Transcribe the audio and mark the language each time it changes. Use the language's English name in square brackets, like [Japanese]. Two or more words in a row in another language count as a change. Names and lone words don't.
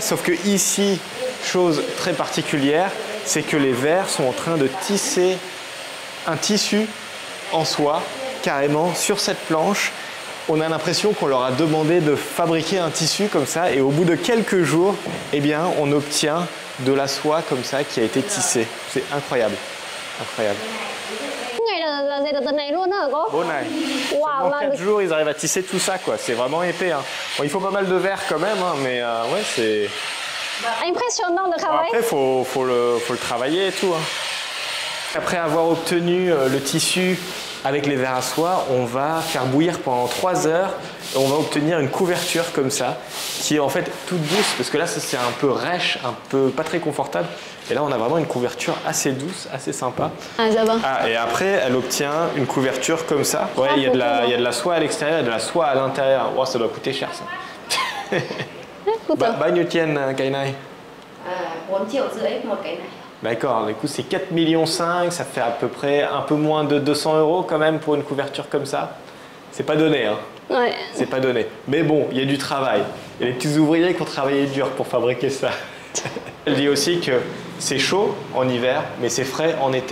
[French] Sauf que ici, chose très particulière, c'est que les vers sont en train de tisser un tissu en soie, carrément, sur cette planche. On a l'impression qu'on leur a demandé de fabriquer un tissu comme ça et au bout de quelques jours, eh bien, on obtient de la soie comme ça qui a été tissée. C'est incroyable, incroyable. [Vietnamese] Ngày là này luôn hả cô? Bon này. Wow, [French] En 4 jours, ils arrivent à tisser tout ça, quoi. C'est vraiment épais. Hein. Bon, il faut pas mal de verre quand même, hein, mais ouais, c'est... Impressionnant de Bon, travail. après, faut le travailler et tout. Hein. Après avoir obtenu le tissu avec les vers à soie, on va faire bouillir pendant 3 heures et on va obtenir une couverture comme ça, qui est en fait toute douce, parce que là c'est un peu rêche, un peu pas très confortable. Et là on a vraiment une couverture assez douce, assez sympa. Ah, ça va. Ah, et après elle obtient une couverture comme ça. Ouais, il y a de la soie à l'extérieur et de la soie à l'intérieur. Wow, ça doit coûter cher ça. [Vietnamese] Bao nhiêu tiền cái này? 4,5 triệu một cái này. [French] D'accord, du coup c'est 4,5 millions, ça fait à peu près un peu moins de 200 € quand même pour une couverture comme ça. C'est pas donné, hein. Ouais. C'est pas donné. Mais bon, il y a du travail. Il y a les petits ouvriers qui ont travaillé dur pour fabriquer ça. Elle dit aussi que c'est chaud en hiver, mais c'est frais en été.